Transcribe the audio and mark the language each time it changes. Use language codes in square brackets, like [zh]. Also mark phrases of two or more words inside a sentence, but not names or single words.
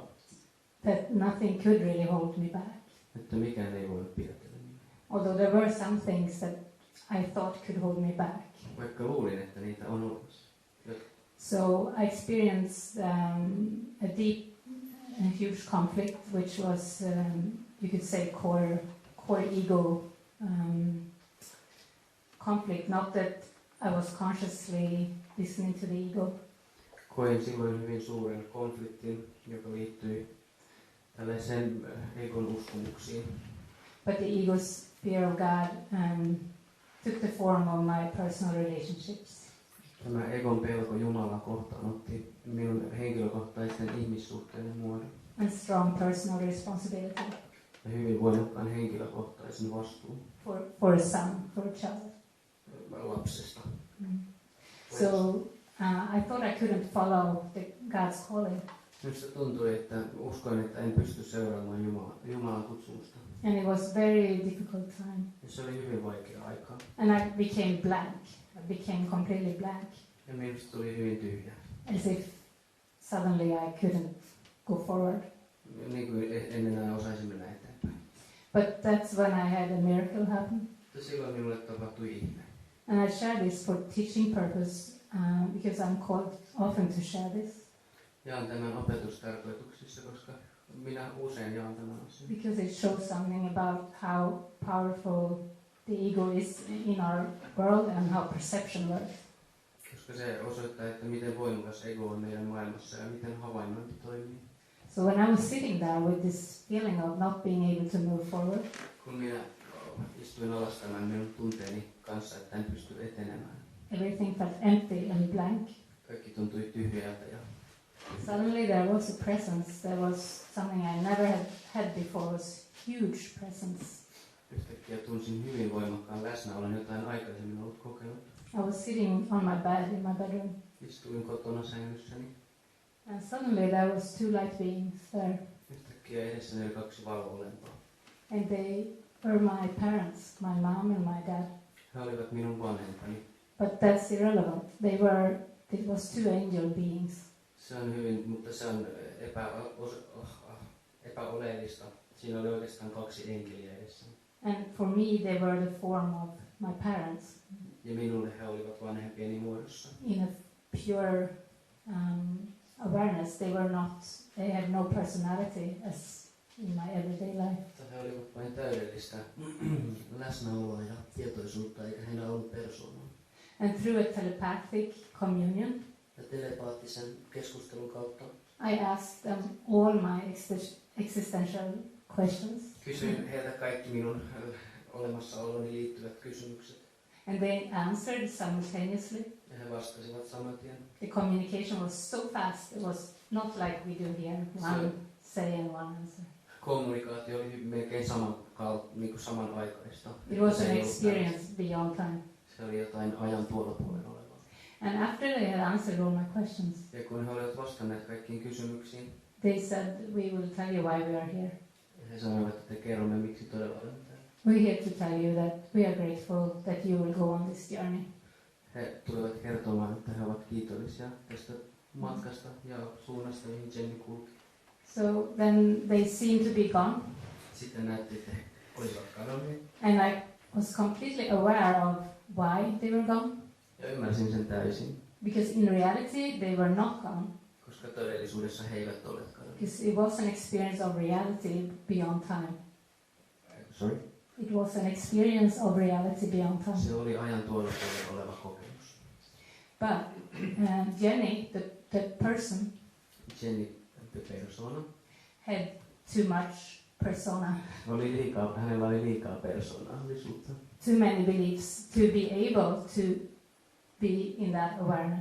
[en] That nothing could really hold me back. [fi] että mikään ei voinut pidätellä minua. [en] Although there were some things that I thought could hold me back. [fi] Vaikka luulin, että niitä on olemassa. [en] So I experienced a deep and huge conflict, which was, you could say, core ego conflict. Not that I was consciously listening to the ego. [fi] Koin silloin hyvin suuren konfliktin, joka liittyi tällaiseen egon uskomuksiin. [en] But the ego's fear of God took the form of my personal relationships. [fi] Tämä egon pelko Jumalaa kohtaan otti minun henkilökohtaisten ihmissuhteiden muodon. [en] And strong personal responsibility [fi] Ja hyvin voimakkaan henkilökohtaisen vastuun [en] for a son, for a child. [fi] lapsesta. [en] So I thought I couldn't follow God's calling. [fi] Minusta tuntui, että uskoin, että en pysty seuraamaan Jumalan kutsumusta. [en] And it was very difficult time. [fi] Ja se oli hyvin vaikea aikaa. [en] And I became blank. I became completely blank. [fi] Ja minusta tuli hyvin tyhjä. [en] As if suddenly I couldn't go forward. [fi] Niin kuin en enää osaisi mennä eteenpäin. [en] But that's when I had a miracle happen. [fi] Ja silloin minulle tapahtui ihme. [en] And I share this for teaching purpose because I'm called often to share this. [fi] Jaan tämän opetustarkoituksissa, koska minä usein jaan tämän asian. [en] Because it shows something about how powerful the ego is in our world and how perception works. [fi] Koska se osoittaa, että miten voimakas ego on meidän maailmassa ja miten havainnointi toimii. [en] So when I was sitting there with this feeling of not being able to move forward, [fi] Kun minä istuin alas tämän minun tunteeni kanssa, että en pysty etenemään. [en] everything felt empty and blank. [fi] Kaikki tuntui tyhjältä ja [en] Suddenly there was a presence. There was something I never had before. It was huge presence. [fi] yhtäkkiä tunsin hyvin voimakkaan läsnäolon, jota en aikaisemmin ollut kokenut. [en] I was sitting on my bed in my bedroom, [fi] Istuin kotona sängyssäni. [en] and suddenly there was two light beings there, [fi] Yhtäkkiä edessäni oli kaksi valo-olentoa. [en] and they were my parents, my mom and my dad. [fi] He olivat minun vanhempani. [en] But that's irrelevant. It was two angel beings. [fi] Se on hyvin, mutta se on epäoleellista. Siinä oli oikeastaan kaksi enkeliä edessä. [en] And for me, they were the form of my parents [fi] Ja minulle he olivat vanhempieni muodossa. [en] in a pure awareness. They had no personality as in my everyday life. [fi] He olivat vain täydellistä läsnäoloa ja tietoisuutta, eikä heillä ollut persoonaa. [en] And through a telepathic communion, [fi] Ja telepaattisen keskustelun kautta [en] I asked them all my existential questions. [fi] kysyin heiltä kaikki minun olemassaoloni liittyvät kysymykset. [en] And they answered simultaneously. [fi] Ja he vastasivat saman tien. [en] The communication was so fast. It was not like we do here, one say and one answer. [fi] Kommunikaatio oli melkein samanaikaista. [en] It was [fi] Se [en] an [fi] ei ollut [en] experience beyond time. [fi] Se oli jotain ajan tuolla puolella olevaa. [en] And after they had answered all my questions, [fi] Ja kun he olivat vastanneet kaikkiin kysymyksiin, [en] they said, "We will tell you why we are here. [fi] ja he sanoivat, että kerromme miksi todella olemme täällä. [en] We're here to tell you that we are grateful that you will go on this journey." [fi] He tulivat kertomaan, että he ovat kiitollisia tästä matkasta ja suunnasta, mihin Jenny kulki. [en] So then they seemed to be gone, [fi] Sitten näytti, että he olivat kadonneet. [en] and I was completely aware of why they were gone, [fi] Ja ymmärsin sen täysin, [en] because in reality they were not gone. [fi] koska todellisuudessa he eivät ole kadonneet. [en] Because it was an experience of reality beyond time. Sorry? It was an experience of reality beyond time. [fi] Se oli ajan tuolla puolella oleva kokemus. [en] But Jenny, the person, Jenny, the persona, had too much persona, [fi] hänellä oli liikaa persoonallisuutta. [en] too many beliefs to be able to be in that awareness.